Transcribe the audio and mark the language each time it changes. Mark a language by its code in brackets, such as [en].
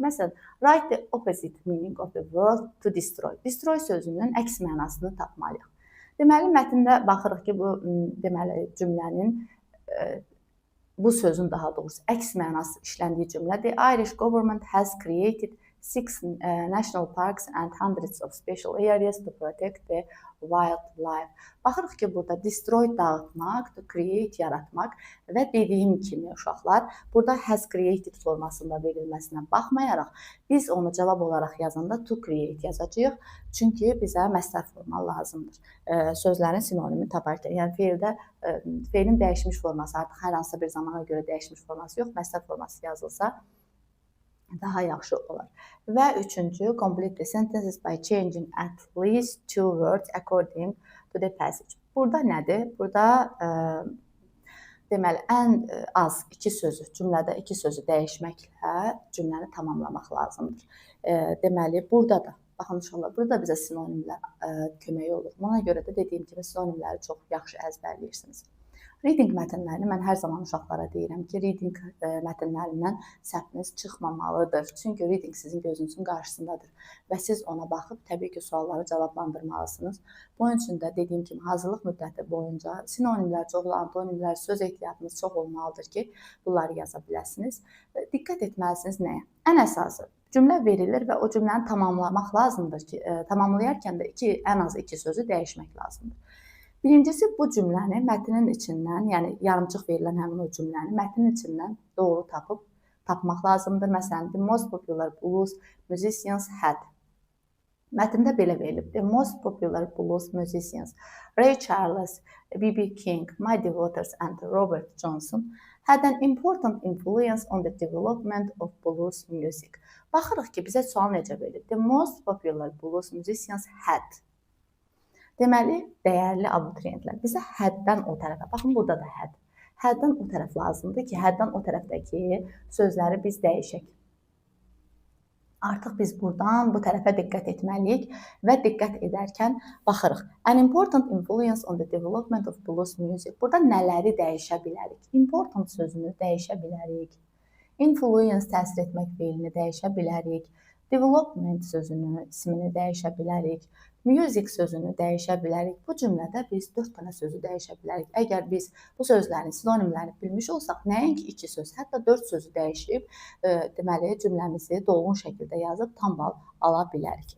[en] Məsələn, write the opposite meaning of the word to destroy. [az] Destroy sözünün əks mənasını tapmalıyıq. Deməli, mətndə baxırıq ki, bu deməli cümlənin, bu sözün daha doğrusu əks mənası işləndiyi cümlə. [en] The Irish government has created six national parks and hundreds of special areas to protect the wildlife. [az] Baxırıq ki, burada destroy dağıtmaq, to create yaratmaq və dediyim kimi uşaqlar, burada has created formasında verilməsinə baxmayaraq biz onu cavab olaraq yazanda to create yazacağıq. Çünki bizə məsdər forma lazımdır. Sözlərin sinonimi taparkən, yəni feilin dəyişmiş forması artıq hər hansısa bir zamana görə dəyişmiş forması yox, məsdər forması yazılsa daha yaxşı olar. [en] Və üçüncü, complete the sentences by changing at least two words according to the passage. [az] Burada nədir? Burada deməli, ən az iki sözü, cümlədə iki sözü dəyişməklə cümləni tamamlamaq lazımdır. Deməli, burada da, baxın uşaqlar, burada bizə sinonimlər kömək olur. Buna görə də dediyim kimi sinonimləri çox yaxşı əzbərləyirsiniz. Reading mətnlərini mən hər zaman uşaqlara deyirəm ki, reading mətnlərindən səhviniz çıxmamalıdır. Çünki reading sizin gözünüzün qarşısındadır və siz ona baxıb təbii ki, sualları cavablandırmalısınız. Bunun üçün də dediyim kimi hazırlıq müddəti boyunca sinonimlər, çoxlu antonimlər, söz ehtiyatınız çox olmalıdır ki, bunları yaza biləsiniz. Diqqət etməlisiniz nəyə? Ən əsası cümlə verilir və o cümləni tamamlamaq lazımdır ki, tamamlayarkən də ən az iki sözü dəyişmək lazımdır. Birincisi, bu cümləni mətnin içindən, yəni yarımçıq verilən həmin o cümləni mətnin içindən doğru tapmaq lazımdır. [en] Məsələn, the most popular blues musicians had. [az] Mətndə belə verilib. [en] The most popular blues musicians Ray Charles, B.B. King, Muddy Waters and Robert Johnson had an important influence on the development of blues music. [az] Baxırıq ki, bizə sual necə verilib. [en] The most popular blues musicians had. [az] Deməli, dəyərli abituriyentlər, bizə həddən o tərəfə, baxın burada da hədd. Həddən o tərəf lazımdır ki, həddən o tərəfdəki sözləri biz dəyişək. Artıq biz buradan bu tərəfə diqqət etməliyik və diqqət edərkən baxırıq. [en] An important influence on the development of blues music. [az] Burada nələri dəyişə bilərik? Important sözünü dəyişə bilərik. Influence təsir etmək feilini dəyişə bilərik. Development sözünü, ismini dəyişə bilərik. Music sözünü dəyişə bilərik. Bu cümlədə biz 4 dənə sözü dəyişə bilərik. Əgər biz bu sözlərin sinonimlərini bilmiş olsaq, nəinki 2 söz, hətta 4 sözü dəyişib, deməli, cümləmizi dolğun şəkildə yazıb tam bal ala bilərik.